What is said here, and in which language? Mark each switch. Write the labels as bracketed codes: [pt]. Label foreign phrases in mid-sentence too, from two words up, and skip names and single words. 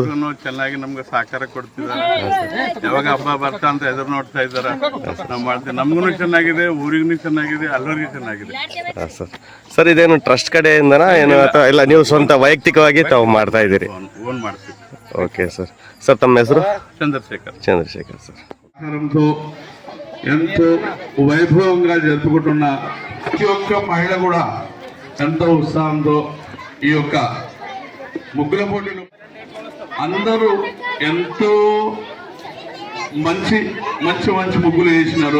[kn] ಚೆನ್ನಾಗಿ ನಮ್ಗೆ ಸಹಕಾರ ಕೊಡ್ತಿದ್ದಾರೆ. ಯಾವಾಗ ಹಬ್ಬ ಬರ್ತಾ ಅಂತ ಎದುರು ನೋಡ್ತಾ ಇದ್ದಾರೆ. ನಾವು ಮಾಡ್ತೀವಿ. ನಮಗೂ ಚೆನ್ನಾಗಿದೆ, ಊರಿಗೂ ಚೆನ್ನಾಗಿದೆ, ಎಲ್ಲರಿಗೂ ಚೆನ್ನಾಗಿದೆ. ಸರ್, ಇದೇನು ಟ್ರಸ್ಟ್ ಕಡೆಯಿಂದನಾ ಏನು ಅಥವಾ ಇಲ್ಲ ನೀವು ಸ್ವಂತ ವೈಯಕ್ತಿಕವಾಗಿ ತಾವು ಮಾಡ್ತಾ ಇದ್ದೀರಿ? ಓನ್ ಮಾಡ್ತೀವಿ. ಓಕೆ ಸರ್. ಸರ್, ತಮ್ಮ ಹೆಸರು? [te] చంద్రశేఖర్ సార్. ఎంతో వైభవంగా జరుపుకుంటున్న ప్రతి ఒక్క మహిళ కూడా ఎంతో ఉత్సాహంతో ఈ యొక్క ముగ్గుల పోటీలు అందరూ ఎంతో మంచి మంచి మంచి ముగ్గులు వేసినారు.